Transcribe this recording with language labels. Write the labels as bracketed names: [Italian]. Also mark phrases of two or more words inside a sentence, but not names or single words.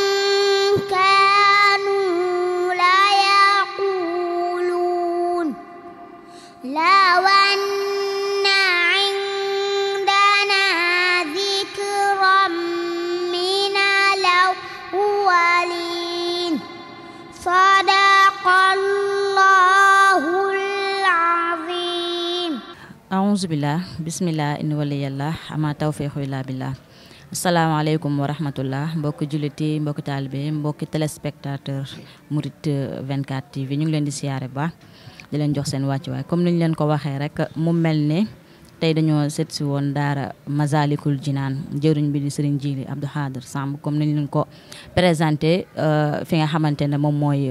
[Arabic] كانوا ليقولون لو أن عندنا ذكرا من الأولين صدق الله العظيم أعوذ بالله بسم الله إن ولي الله أما توفيق إلا بالله السلام عليكم ورحمة الله [Wolof] mbokki julliti mbokki taalibe mbokki téléspectateur Mouride 24 TV ñu ngi leen di siyaare ba di leen jox seen wàccuwaay comme niñ leen ko waxee rek mu mel ne tey dañoo seet si woon daara Masalikul Jinaan jëruñ bi di Serigne Djily Abdou Khadre Samb comme niñ leen ko présenté fi nga xamante ne moom mooy